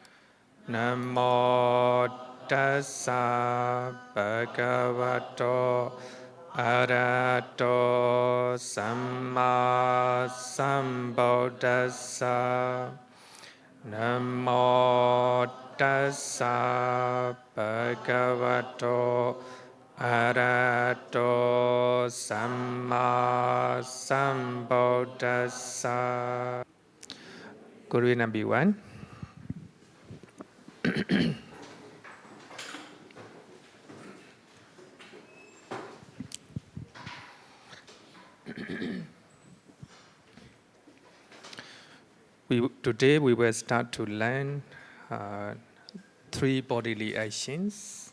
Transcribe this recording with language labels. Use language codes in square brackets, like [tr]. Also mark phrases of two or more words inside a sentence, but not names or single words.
[pi] Namo tassa bhagavato arahato samma sambuddhassa. Namo tassa bhagavato arahato samma sambuddhassa. [en] Good evening, everyone. Today we will start to learn three bodily actions.